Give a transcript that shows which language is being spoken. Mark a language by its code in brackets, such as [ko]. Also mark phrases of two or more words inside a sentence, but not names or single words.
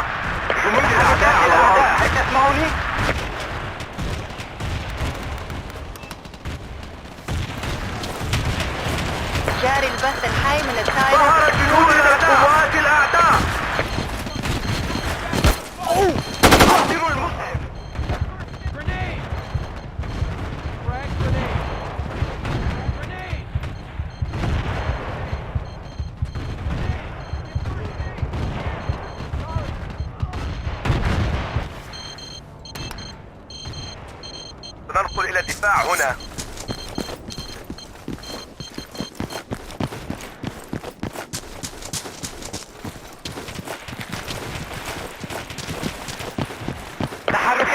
[ar] جنود الأعداء على الأرض. هل تسمعوني؟ جاري البث الحي من الطائرة. ظهر جنود قوات الأعداء. قاتلوا المسلم. [en] Grenade. Frag grenade. Grenade. [ar] سننقل إلى الدفاع هنا. تحركات